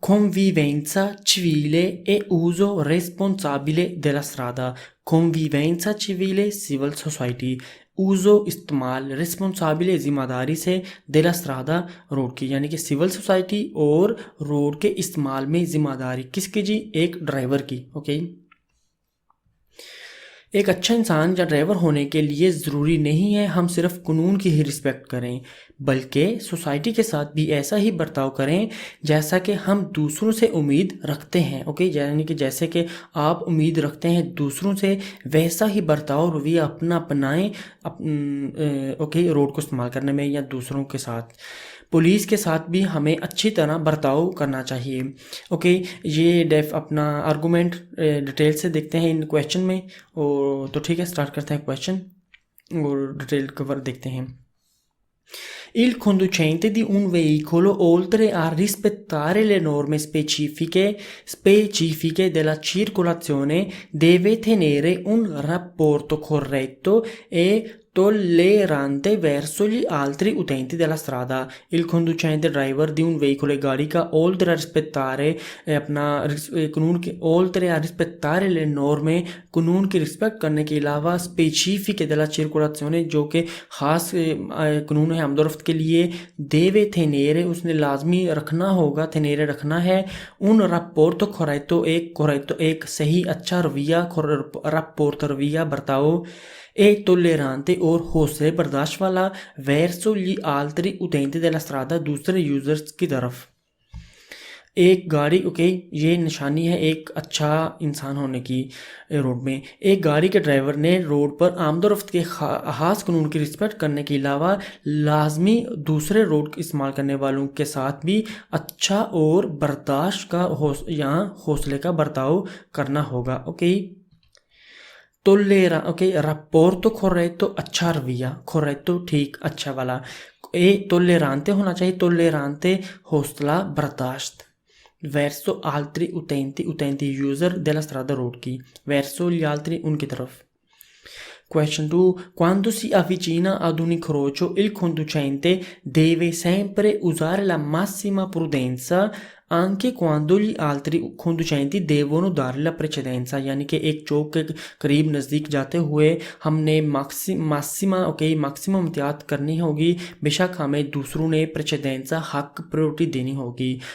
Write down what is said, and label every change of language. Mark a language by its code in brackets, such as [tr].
[it] Convivenza civile e uso responsabile della strada। Convivenza civile [en] civil society, [it] uso [hi] इस्तेमाल, रिस्पॉन्साबिले जिम्मेदारी से, देला स्ट्रादा रोड की, यानी कि सिविल सोसाइटी और रोड के इस्तेमाल में जिम्मेदारी किसकी जी? एक ड्राइवर की। ओके, एक अच्छा इंसान या ड्राइवर होने के लिए ज़रूरी नहीं है हम सिर्फ कानून की ही रिस्पेक्ट करें, बल्कि सोसाइटी के साथ भी ऐसा ही बर्ताव करें जैसा कि हम दूसरों से उम्मीद रखते हैं। ओके, यानी कि जैसे कि आप उम्मीद रखते हैं दूसरों से, वैसा ही बर्ताव रवैया अपना अपनाएं ओके, रोड को इस्तेमाल करने में या दूसरों के साथ। पुलिस के साथ भी हमें अच्छी तरह बर्ताव करना चाहिए। ओके, ये अपना आर्गूमेंट डिटेल से देखते हैं इन क्वेश्चन में। और तो ठीक है, स्टार्ट करते हैं क्वेश्चन और डिटेल कवर देखते हैं। [it] Il conducente di un veicolo, oltre a rispettare le norme specifiche della circolazione, deve tenere un rapporto corretto e tollerante verso gli altri utenti della strada। Il conducente [hi] driver [it] di un veicolo, [hi] गाड़ी का, [it] oltre a rispettare [hi] कानून के, [it] oltre a rispettare le norme, [hi] कानून की respect करने के अलावा, [it] specifiche della circolazione, [hi] जो कि ख़ास कानून है आमदोरफ्त के लिए, [it] deve tenere, [hi] उसने लाजमी रखना होगा, tenere रखना है, [it] un rapporto corretto, [hi] एक सही अच्छा रवैया, rapporto रवैया बर्ताव, [it] e tollerante [hi] और हौसले बर्दाश्त वाला, [it] verso gli altri utenti della strada, [hi] दूसरे यूजर्स की तरफ। एक गाड़ी, ओके, ये निशानी है एक अच्छा इंसान होने की रोड में। एक गाड़ी के ड्राइवर ने रोड पर आमदोरफ्त के खास कानून की रिस्पेक्ट करने के अलावा लाजमी दूसरे रोड इस्तेमाल करने वालों के साथ भी अच्छा और बर्दाश्त का यहाँ हौसले का बर्ताव करना होगा। ओके, ओके, [it] rapporto corretto, [hi] अच्छा रवैया, corretto ठीक, अच्छा वाला, tollerante होना चाहिए, tollerante हौसला बर्दाश्त, [it] verso altri utenti [hi] user [it] della strada [hi] road की, [it] verso gli altri [hi] उनकी तरफ। [en] Question 2. [it] Quando si avvicina ad un incrocio, il conducente deve sempre usare la massima prudenza anche quando gli altri conducenti devono dare la precedenza, [hi] यानी कि एक चौक के करीब नज़दीक जाते हुए हमने मैक्सिमम एहतियात करनी होगी, बेशक हमें दूसरों ने प्रेसिडेंसा हक प्रायोरिटी देनी होगी।